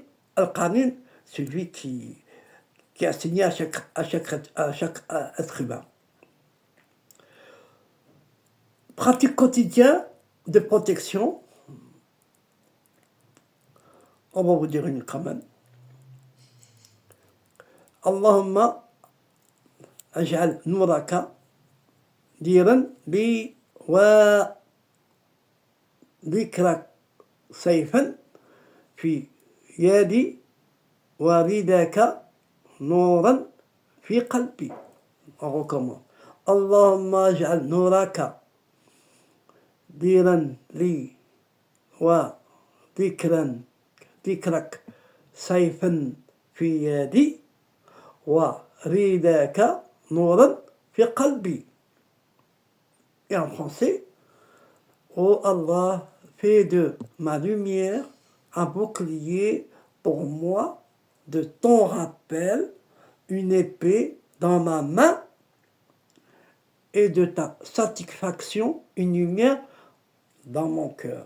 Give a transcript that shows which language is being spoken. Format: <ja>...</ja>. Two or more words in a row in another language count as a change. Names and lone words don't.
<fr>Al-qarin, c'est lui qui est assigné à chaque être humain. Pratique quotidienne de protection. On va vous dire une quand même.</fr> <ar>اللهم اجعل نورك درعا لي و ذكرك سيفا في يدي و رضاك نورا في قلبي.</ar> <fr>On recommence.</fr> <ar>اللهم اجعل نورك درعا لي و ذكرك سيفا في يدي ورداك نورا في قلبي.</ar> <fr>Et en français, ô Allah, fais de ma lumière un bouclier pour moi, de ton rappel, une épée dans ma main, et de ta satisfaction, une lumière dans mon cœur.</fr>